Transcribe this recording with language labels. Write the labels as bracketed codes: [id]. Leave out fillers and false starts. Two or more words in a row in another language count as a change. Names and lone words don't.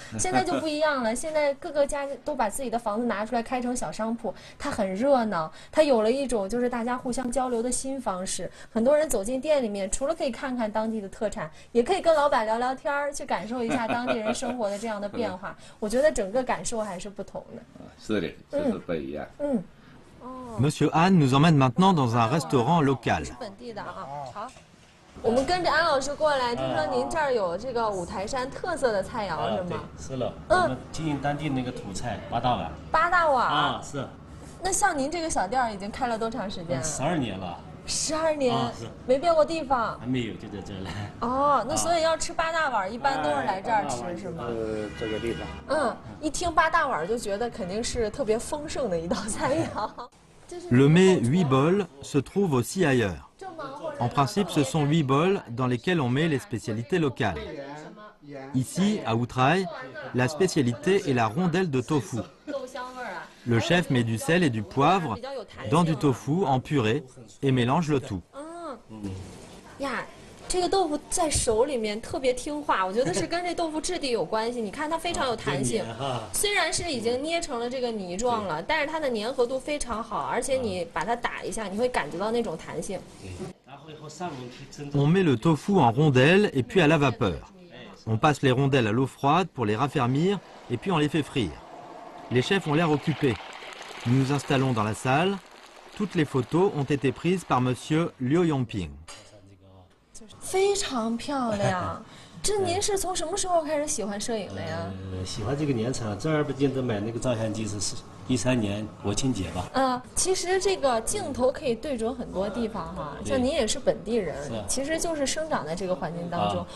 [zh] 现在就不一样了，现在各个家都把自己的房子拿出来开成小商铺，它很热闹，它有了一种就是大家互相交流的新方式。很多人走进店里面，除了可以看看当地的特产，也可以跟老板聊聊天，去感受一下当地人生活的这样的变化。我觉得整个感受还是不同的。是的，就是不一样。 [fr] Monsieur Han nous emmène maintenant dans un restaurant local. [zh] 是本地的啊，好。我们跟着安老师过来，听说您这儿有这个五台山特色的菜肴是吗？是了，我们经营当地那个土菜八大碗。八大碗啊，是。那像您这个小店已经开了多长时间了？12年了。 12年，没变过地方？还没有，就在这儿来。哦，那所以要吃八大碗，一般都是来这儿吃是吗？这个地方。一听八大碗就觉得肯定是特别丰盛的一道菜肴。 [fr] Le mets 8 bols se trouve aussi ailleurs. En principe, ce sont 8 bols dans lesquels on met les spécialités locales. Ici, à Outraille, la spécialité est la rondelle de tofu. Le chef met du sel et du poivre dans du tofu en purée et mélange le tout. [zh] 呀，这个豆腐在手里面特别听话，我觉得是跟这豆腐质地有关系。你看它非常有弹性，虽然是已经捏成了这个泥状了，但是它的粘合度非常好，而且你把它打一下，你会感觉到那种弹性。 [fr] On met le tofu en rondelles et puis à la vapeur. On passe les rondelles à l'eau froide pour les raffermir et puis on les fait frire. Les chefs ont l'air occupés. Nous nous installons dans la salle. Toutes les photos ont été prises par Monsieur Liu Yongping. [zh] 非常漂亮。这您是从什么时候开始喜欢摄影的呀？喜欢这个年长，正儿八经的买那个照相机是13年国庆节吧。其实这个镜头可以对准很多地方哈。像您也是本地人，其实就是生长在这个环境当中。